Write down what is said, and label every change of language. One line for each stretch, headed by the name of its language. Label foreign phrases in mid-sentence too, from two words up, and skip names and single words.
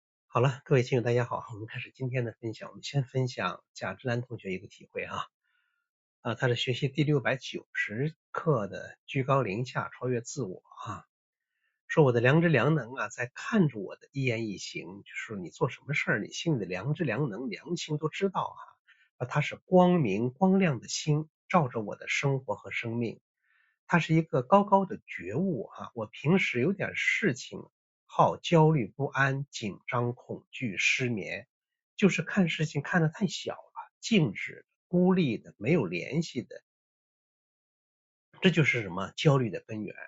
Chinese: 好了，各位親友大家好，我們開始今天的分享。我們先分享贾芝蘭同學一個體會他是學習第690 課的居高临下超越自我说我的良知良能在看着我的一言一行，就是说你做什麼事兒，你心裡的良知良能良心都知道它是光明光亮的心照着我的生活和生命，它是一個高高的覺悟我平時有點事情好焦慮不安緊張恐懼失眠，就是看事情看得太小了，靜止孤立的沒有聯繫的，這就是什麼焦慮的根源。